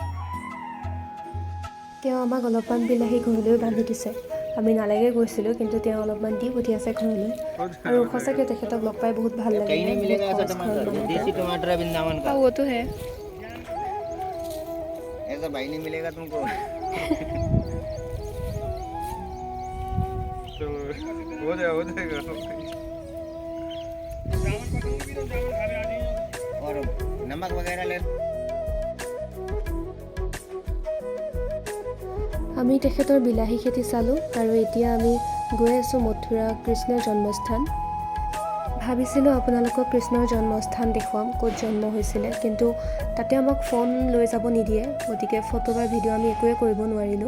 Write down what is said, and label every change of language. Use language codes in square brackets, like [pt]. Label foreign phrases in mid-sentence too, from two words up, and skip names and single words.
[as] তেওঁ আমাক অলপমান বিলাহী ঘৰলৈ বান্ধি দিছে। আমি নালাগে গৈছিলোঁ, কিন্তু তেওঁ অলপমান দি পঠিয়াইছে ঘৰলৈ। আৰু সঁচাকৈ তেখেতক লগ পাই বহুত ভাল লাগিলে। [hi] ऐसा भाई नहीं मिलेगा तुमको। तो हो जाएगा और नमक वगैरह ले। [as] আমি তেখেতৰ বিলাহী খেতি চালোঁ, আৰু এতিয়া আমি গৈ আছোঁ মথুৰা, কৃষ্ণৰ জন্মস্থান। ভাবিছিলোঁ আপোনালোকক কৃষ্ণৰ জন্মস্থান দেখুৱাম, ক'ত জন্ম হৈছিলে, কিন্তু তাতে আমাক ফোন লৈ যাব নিদিয়ে, গতিকে ফটো বা ভিডিঅ' আমি একোৱে কৰিব নোৱাৰিলোঁ।